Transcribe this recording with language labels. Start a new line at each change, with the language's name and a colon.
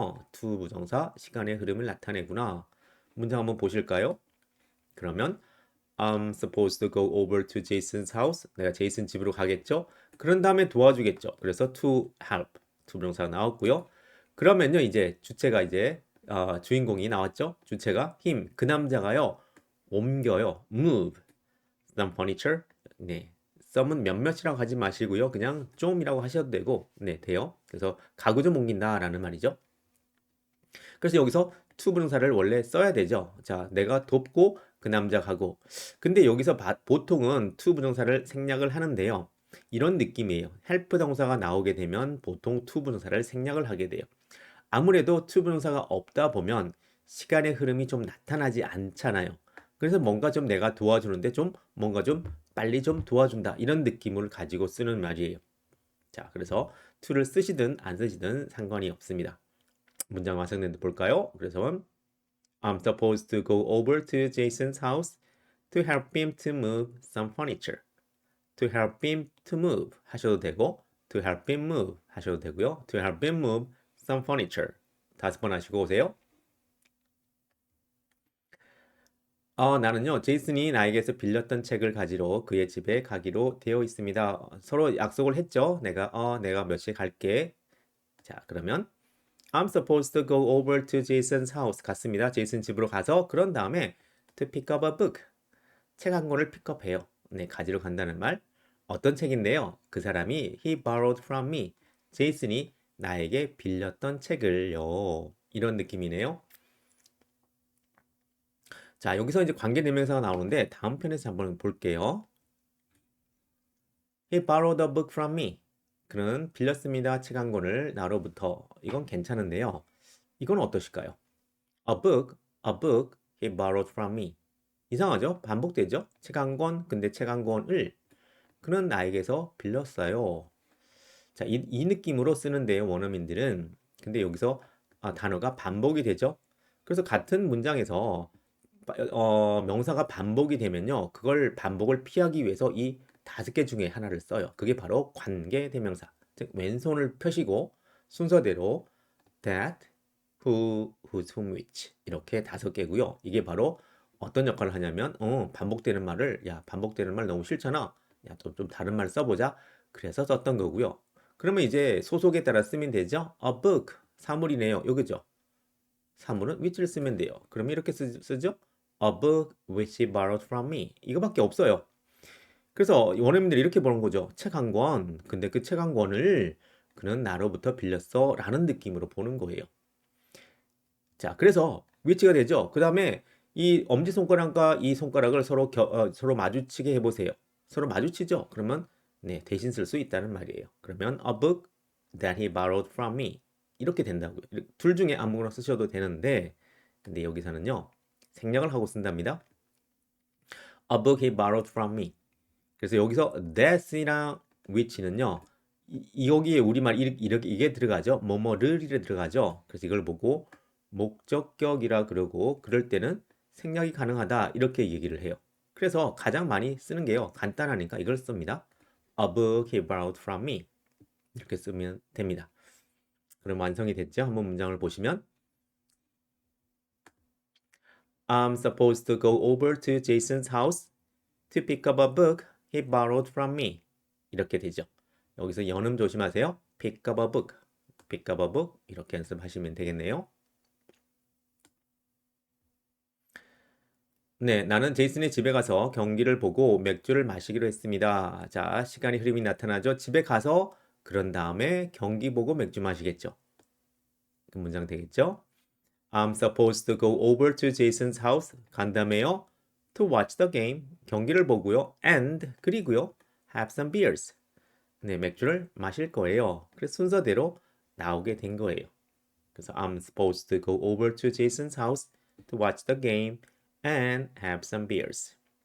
Korean: 투 부정사, 시간의 흐름을 나타내구나. 문장 한번 보실까요? 그러면
English: I'm supposed to go over to Jason's house.
Korean: 내가 제이슨 집으로 가겠죠? 그런 다음에 도와주겠죠. 그래서 to help. 투부정사가 나왔고요. 그러면요, 이제 주체가 이제 주인공이 나왔죠? 주체가 him. 그 남자가요. 옮겨요.
English: move some furniture. 네.
Korean: some은 몇몇이라고 하지 마시고요. 그냥 좀이라고 하셔도 되고, 네, 돼요. 그래서 가구 좀 옮긴다라는 말이죠. 그래서 여기서 to 부정사를 원래 써야 되죠. 자, 내가 돕고 그 남자 가고. 근데 여기서 보통은 to 부정사를 생략을 하는데요. 이런 느낌이에요. help 동사가 나오게 되면 보통 to 부정사를 생략을 하게 돼요. 아무래도 to 부정사가 없다 보면 시간의 흐름이 좀 나타나지 않잖아요. 그래서 뭔가 좀 내가 도와주는데 좀 뭔가 좀 빨리 좀 도와준다. 이런 느낌을 가지고 쓰는 말이에요. 자, 그래서 to를 쓰시든 안 쓰시든 상관이 없습니다. 문장 완성된데 볼까요? 그래서
English: I'm supposed to go over to Jason's house to help him to move some furniture. To help him to move
Korean: 하셔도 되고
English: to help him move
Korean: 하셔도 되고요.
English: To help him move some furniture.
Korean: 5번 하시고 오세요. 나는요, 제이슨이 나에게서 빌렸던 책을 가지러 그의 집에 가기로 되어 있습니다. 서로 약속을 했죠. 내가 몇 시에 갈게. 자, 그러면
English: I'm supposed to go over to Jason's house.
Korean: 갔습니다. 제이슨 집으로 가서 그런 다음에
English: to pick up a book.
Korean: 책 한 권을 픽업해요. 네, 가지러 간다는 말. 어떤 책인데요? 그 사람이
English: he borrowed from me.
Korean: 제이슨이 나에게 빌렸던 책을요. 이런 느낌이네요. 자, 여기서 이제 관계대명사가 나오는데 다음 편에서 한번 볼게요.
English: He borrowed a book from me.
Korean: 그는 빌렸습니다. 책 한 권을 나로부터. 이건 괜찮은데요. 이건 어떠실까요?
English: A book he borrowed from me.
Korean: 이상하죠? 반복되죠? 책 한 권, 근데 책 한 권을 그는 나에게서 빌렸어요. 자, 이 느낌으로 쓰는데요, 원어민들은. 근데 여기서 단어가 반복이 되죠? 그래서 같은 문장에서 명사가 반복이 되면요, 그걸 반복을 피하기 위해서 이 5개 중에 하나를 써요. 그게 바로 관계대명사. 즉, 왼손을 펴시고 순서대로 that, who, whose, whom, which 이렇게 5개고요. 이게 바로 어떤 역할을 하냐면 반복되는 말을 반복되는 말 너무 싫잖아. 좀 다른 말 써보자. 그래서 썼던 거고요. 그러면 이제 소속에 따라 쓰면 되죠.
English: A book,
Korean: 사물이네요. 여기죠. 사물은 which를 쓰면 돼요. 그러면 이렇게 쓰죠.
English: A book which he borrowed from me.
Korean: 이거밖에 없어요. 그래서 원어민들이 이렇게 보는 거죠. 책 한 권. 근데 그 책 한 권을 그는 나로부터 빌렸어. 라는 느낌으로 보는 거예요. 자, 그래서 위치가 되죠. 그 다음에 이 엄지손가락과 이 손가락을 서로 마주치게 해보세요. 서로 마주치죠? 그러면 네, 대신 쓸 수 있다는 말이에요. 그러면
English: a book that he borrowed from me.
Korean: 이렇게 된다고요. 둘 중에 아무거나 쓰셔도 되는데 근데 여기서는요. 생략을 하고 쓴답니다.
English: A book he borrowed from me.
Korean: 그래서 여기서 that이랑 which는요. 여기에 우리말 이게 들어가죠. 뭐뭐를 이래 들어가죠. 그래서 이걸 보고 목적격이라 그러고 그럴 때는 생략이 가능하다 이렇게 얘기를 해요. 그래서 가장 많이 쓰는 게요. 간단하니까 이걸 씁니다.
English: A book he borrowed from me.
Korean: 이렇게 쓰면 됩니다. 그럼 완성이 됐죠? 한번 문장을 보시면
English: I'm supposed to go over to Jason's house to pick up a book he borrowed from me.
Korean: 이렇게 되죠. 여기서 연음 조심하세요.
English: pick up a book, pick up a book
Korean: 이렇게 연습하시면 되겠네요. 네, 나는 제이슨의 집에 가서 경기를 보고 맥주를 마시기로 했습니다. 자, 시간이 흐름이 나타나죠. 집에 가서 그런 다음에 경기 보고 맥주 마시겠죠. 그 문장 되겠죠?
English: I'm supposed to go over to Jason's house.
Korean: 간 다음에요.
English: To watch the game.
Korean: 경기를 보고요. And 그리고요.
English: Have some beers.
Korean: 네, 맥주를 마실 거예요. 그래서 순서대로 나오게 된 거예요. 그래서
English: I'm supposed to go over to Jason's house to watch the game and have some beers.